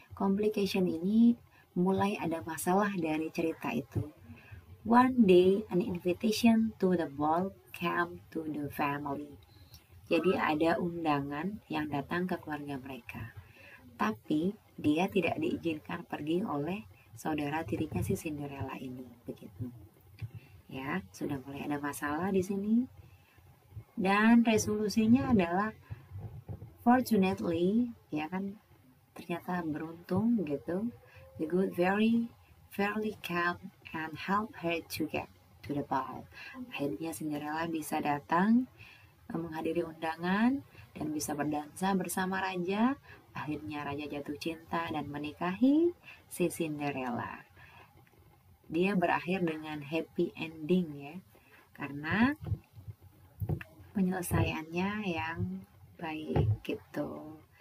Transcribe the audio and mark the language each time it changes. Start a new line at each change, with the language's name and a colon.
Indonesian: Complication ini mulai ada masalah dari cerita itu.
English: One day, an invitation to the ball came to the family.
Indonesian: Jadi ada undangan yang datang ke keluarga mereka. Tapi dia tidak diizinkan pergi oleh saudara tirinya si Cinderella ini, begitu. Ya, sudah mulai ada masalah di sini. Dan resolusinya adalah fortunately, ya kan, ternyata beruntung gitu.
English: The good very fairly came and help her to get to the ball.
Indonesian: Akhirnya Cinderella bisa datang menghadiri undangan dan bisa berdansa bersama raja. Akhirnya raja jatuh cinta dan menikahi si Cinderella. Dia berakhir dengan happy ending ya, karena penyelesaiannya yang baik gitu.